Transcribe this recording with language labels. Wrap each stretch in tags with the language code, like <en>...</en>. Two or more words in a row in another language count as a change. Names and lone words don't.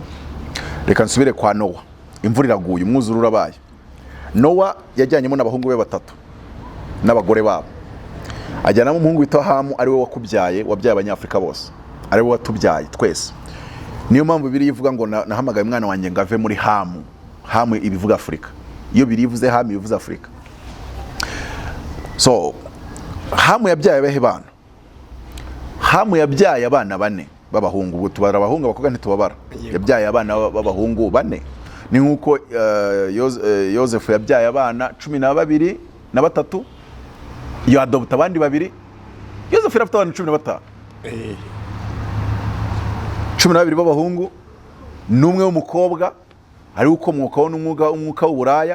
<rw>Reka nsubire kwa Nowa. Imvura iraguye, umwuzure urabaye. Nowa yajyanyemo n'abahungu be batatu n'abagore babo. Ajyana umuhungu witwa Hamu, ari we wakubyaye, wabyaye abanyafrika bose. Ari we watubyaye twese. Niyo mpamvu Bibiliya ivuga ngo nahamagaye umwana wanjye ngave muri Hamu. Hamu ibivuga Afrika. Iyo birivuze Hamu ibivuze Afrika. So Hamu yabyaye abehe bana. Hamu yabyaye abana bane b'abahungu. Ubwo tubara abahungu abakobwa ntitubabara. Yabyaye abana b'abahungu bane. Ni nkuko Yosefu yabyaye abana 12 na batatu, yo adopta abandi babiri. Yosefu yarafite abana 15. 12 b'abahungu n'umwe w'umukobwa, ari ukomokaho n'umwuka w'uburaya.</rw>